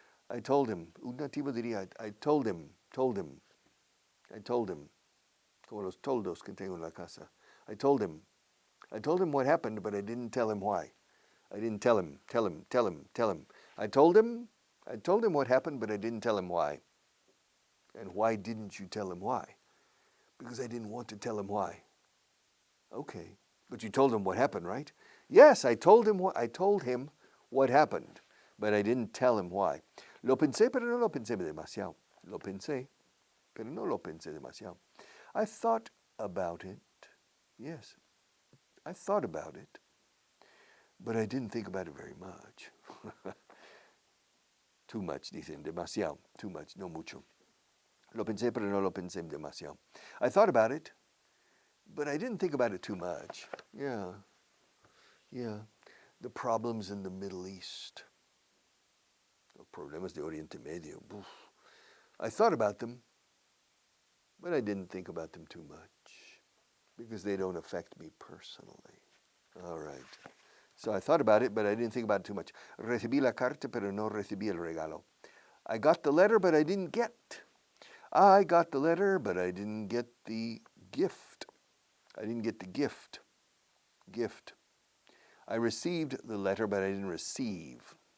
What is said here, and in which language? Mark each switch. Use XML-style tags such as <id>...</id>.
<en>I told him,</en> <es>un nativo diría, I told him, como los toldos que tengo en la casa.</es> <en>I told him what happened, but I didn't tell him why. I didn't tell him. I told him what happened, but I didn't tell him why. And why didn't you tell him why? Because I didn't want to tell him why. Okay, but you told him what happened, right? Yes, I told him what happened, but I didn't tell him why.</en> <es>Lo pensé, pero no lo pensé demasiado. Lo pensé, pero no lo pensé demasiado.</es> <en>I thought about it. Yes, I thought about it, but I didn't think about it very much. Too much,</en> <es>dicen, demasiado. Too much, no mucho. Lo pensé, pero no lo pensé demasiado.</es> <en>I thought about it, but I didn't think about it too much. Yeah. The problems in the Middle East.</en> <es>Los problemas de Oriente Medio.</es> <en>I thought about them, but I didn't think about them too much because they don't affect me personally. All right. So I thought about it, but I didn't think about it too much.</en> <es>Recibí la carta, pero no recibí el regalo.</es> <en>I got the letter, but I didn't get. I got the letter, but I didn't get the gift. I didn't get the gift. Gift. I received the letter, but I didn't receive.</en>